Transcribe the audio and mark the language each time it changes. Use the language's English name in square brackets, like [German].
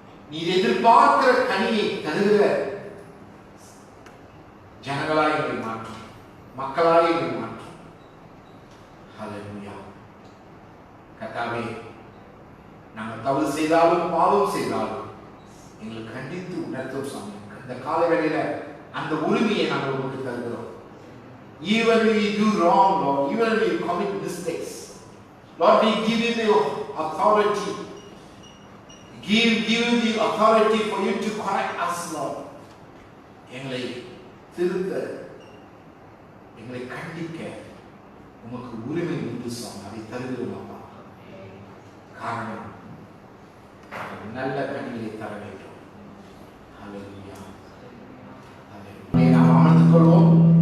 [Tamil] நீர் எதிர்பார்க்கிற கனியை தருகிற ஜனங்களாய் எங்களை மாற்றும், மக்களாய் எங்களை மாற்றும். ஹல்லேலூயா. கர்த்தாவே, நாங்கள் தவறு செய்தாலும் பாவம் செய்தாலும் எங்களை கண்டித்து உணர்த்தும் சாமி. இந்த காலவேளையில அந்த உரிமையை நாங்கள் உங்களுக்கு தருகிறோம். [English] Even when we do wrong, Lord, even when we commit mistakes, Lord, we give you the authority. Give you the authority for you to correct us, Lord. [Tamil] எங்களை திருத்த, எங்களை கண்டிக்க உமக்கு உரிமை உண்டு சாமி. அதை தருகிறோம் அப்பா. காரணம் நல்ல கனிகளை தர வேண்டும். ஹல்லேலூயா. ஹல்லேலூயா. நாம் அமர்ந்து கொள்வோம்.